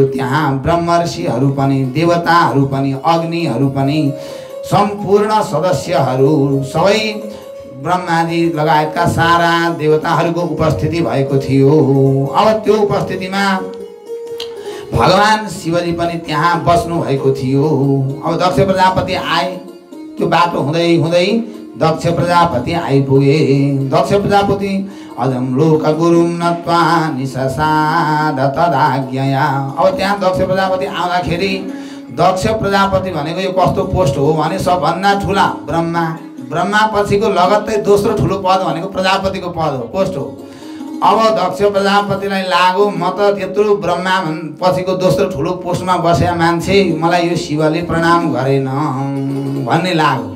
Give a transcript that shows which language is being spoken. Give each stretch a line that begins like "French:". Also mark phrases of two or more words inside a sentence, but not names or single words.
Nepali: त्यहाँ ब्रह्मर्षिहरू पनि देवताहरू पनि अग्निहरू पनि सम्पूर्ण सदस्यहरू सबै ब्रह्मादि लगायतका सारा देवताहरूको उपस्थिति भएको थियो। अब त्यो उपस्थितिमा भगवान शिवजी पनि त्यहाँ बस्नु भएको थियो। अब दक्ष प्रजापति आए। त्यो बाटो हुँदै हुँदै दक्ष प्रजापति आइपुगे।
Sanskrit: दक्ष प्रजापति अजम लोक गुरुम नत्वा निशसाद तदाज्ञया।
Nepali: अब त्यहाँ दक्ष प्रजापति आउँदाखेरि दक्ष प्रजापति भनेको यो कस्तो पोस्ट हो भने सबभन्दा ठुला ब्रह्मा पछिको लगत्तै दोस्रो ठुलो पद भनेको प्रजापतिको पद हो पोस्ट हो। अब दक्ष प्रजापतिलाई लाग्यो म त त्यत्रो ब्रह्मा पछिको दोस्रो ठुलो पोस्टमा बसेका मान्छे मलाई यो शिवले प्रणाम गरेन भन्ने लाग्यो।